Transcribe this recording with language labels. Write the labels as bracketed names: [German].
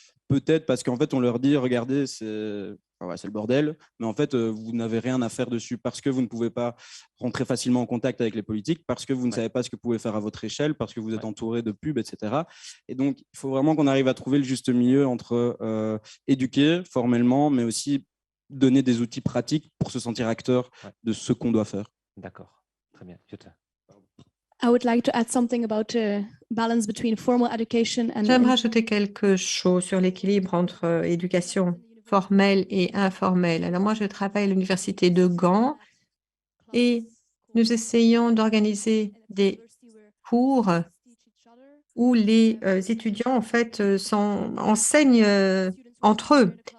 [French] Peut-être parce qu'en fait, on leur dit, regardez, c'est le bordel, mais en fait, vous n'avez rien à faire dessus parce que vous ne pouvez pas rentrer facilement en contact avec les politiques, parce que vous ne savez pas ce que vous pouvez faire à votre échelle, parce que vous êtes entouré de pubs, etc. Et donc, il faut vraiment qu'on arrive à trouver le juste milieu entre éduquer formellement, mais aussi donner des outils pratiques pour se sentir acteur de ce qu'on doit faire. D'accord, très bien. [English] I would like to add something about balance between formal education and. [French] J'aimerais rajouter quelque chose sur l'équilibre entre éducation formelle et informelle. Alors moi, je travaille à l'université de Gand et nous essayons d'organiser des cours où les étudiants en fait enseignent entre eux.